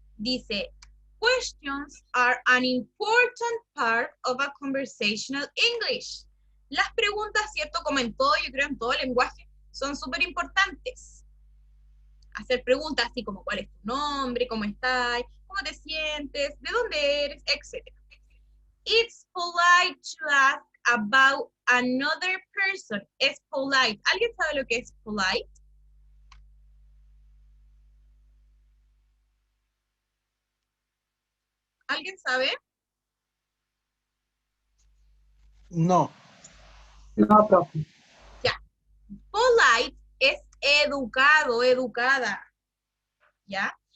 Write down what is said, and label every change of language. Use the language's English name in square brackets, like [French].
[Spanish] Dice, [English] questions are an important part of a conversational English. [Spanish] Las preguntas, ¿cierto? Como en todo, yo creo en todo lenguaje, son súper importantes. Hacer preguntas así como, ¿cuál es tu nombre? ¿Cómo estás? ¿Cómo te sientes? ¿De dónde eres? Etcétera. [English] It's polite to ask about another person. [Spanish] Es polite. ¿Alguien sabe lo que es polite? ¿Alguien sabe? No. No, profe. Ya. Polite es educado, educada. ¿Ya?